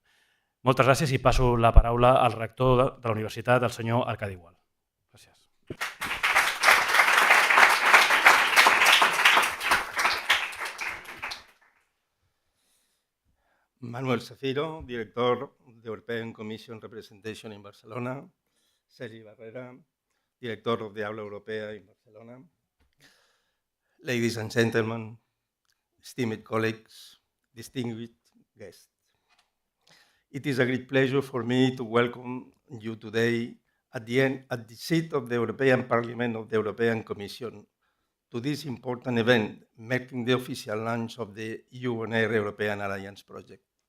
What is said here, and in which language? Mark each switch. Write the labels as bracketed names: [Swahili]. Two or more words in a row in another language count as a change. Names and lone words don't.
[Catalan] Moltes gràcies i passo la paraula al rector de la universitat, el senyor Arcadi. Gràcies. Manuel Zafiro, director de European Commission Representation in Barcelona. [English] Sergi Barrera, director of the Aula Europea in Barcelona. Ladies and gentlemen, esteemed colleagues, distinguished guests. It is a great pleasure for me to welcome you today at the seat of the European Parliament of the European Commission to this important event, marking the official launch of the EUonAIR European Alliance project.